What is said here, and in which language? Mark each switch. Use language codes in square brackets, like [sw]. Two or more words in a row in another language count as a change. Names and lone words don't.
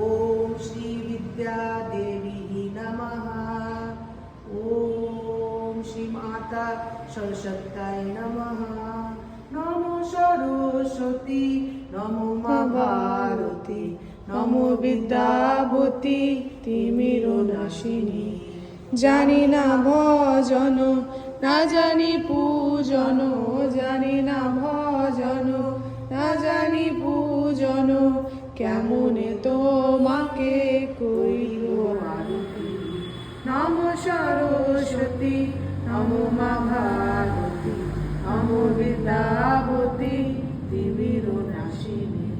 [sa] ओम श्री विद्या देवी नमः। ओम श्री माता सरस्वत्याय नमः। नमो सरस्वती नमो माँ भारती नमो विद्यावती तिमिरो नाशिनी। [bn] জানি না ভজন না জানি পূজন, জানি না ভজন না জানি পূজন, কেমনে তোমাকে করিব আরতি। নমো সরস্বতী নমো মা ভারতী নমো বিদ্যাবতী তিমির নাশিনী।